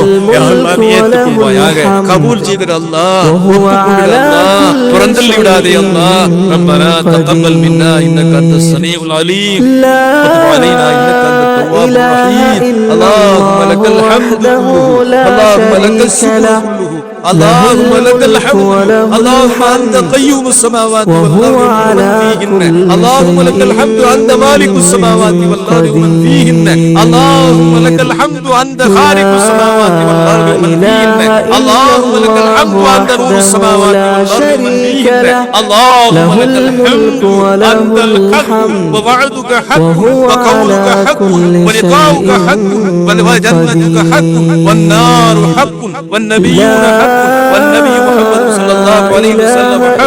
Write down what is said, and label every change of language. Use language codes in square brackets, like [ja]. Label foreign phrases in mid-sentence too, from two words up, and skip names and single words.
[ar] يا الله, [ta] நீ ஏற்றுக்கொள்வாயாக. கபூல் செய்திரு அல்லாஹ். ஒப்புக்கொண்டு அல்லாஹ். புறந்தள்ளி விடாதே அல்லாஹ். [ar] ربنا تقبل منا إنك أنت السميع العليم وتب علينا إنك أنت التواب الرحيم. اللهم لك الحمد اللهم لك الشكر اللهم لك الحمد اللهم أنت قيوم السماوات والأرض ومن فيهن اللهم لك الحمد أنت مالك السماوات والأرض ومن فيهن اللهم لك الحمد أنت خالق السماوات والأرض ومن فيهن اللهم لك الحمد أنت نور السماوات والأرض ومن فيهن اللهم لك الحمد أنت الحق ووعدك حق وقولك حق ولقاؤك حق وجنتك حق والنار حق والنبيون حق والنبي محمد صلى الله عليه وسلم حق.